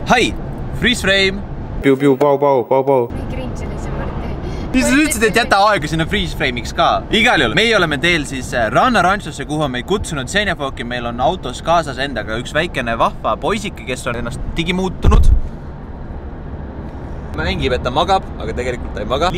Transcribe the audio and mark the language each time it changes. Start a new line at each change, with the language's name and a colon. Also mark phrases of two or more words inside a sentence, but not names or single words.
English: Hai! Freeze frame! Piu-piu, pau-pau, pau-pau.
Estonian: Nii cringe oli see Marti. Siis sa ütlesid, et jäta aega sinna
English: freeze frame'iks
Estonian: ka. Igal juhul, meie oleme teel siis Ranna Ranchosse, kuhu on meid kutsunud Senjafoki. Meil on autos kaasas endaga üks väikene vahva poisike, kes on ennast digimuutunud. Mängib, et ta magab, aga tegelikult ta ei maga.